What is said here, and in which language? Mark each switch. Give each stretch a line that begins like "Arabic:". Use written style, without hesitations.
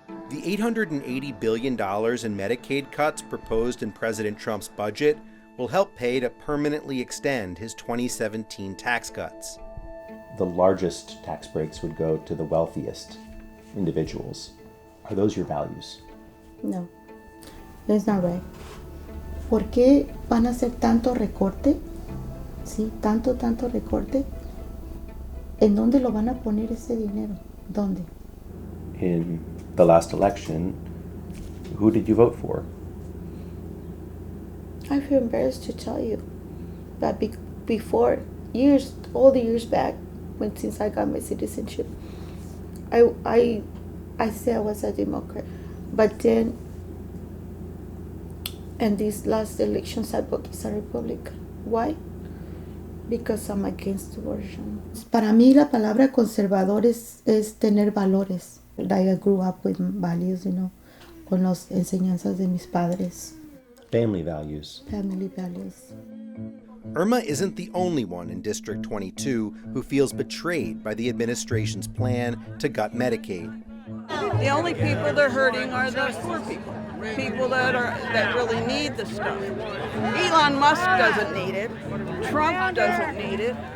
English: The $880 billion in Medicaid cuts proposed in President Trump's budget will help pay to permanently extend his 2017 tax cuts. The largest tax breaks would go to the wealthiest individuals. Are those your values? No, that's not right.
Spanish: ¿Por qué van a hacer tanto recorte? Sí, tanto recorte. ¿En dónde lo van a poner ese dinero? ¿Dónde?
English: In the last election, who did you vote for? I feel embarrassed to tell you. But before, years, all the years back, since I got my citizenship, I said I was a Democrat. But then, in these last elections, I voted as a Republican. Why? Because I'm against abortion.
Spanish: Para mí la palabra conservador es tener valores.
English: I grew up with values,
Spanish: con las enseñanzas de mis padres.
English: Family values. Family values. Irma isn't the only one in District 22 who feels betrayed by the administration's plan to gut Medicaid. The only people they're hurting are the poor people. People that really need the stuff. Elon Musk doesn't need it. Trump doesn't need it.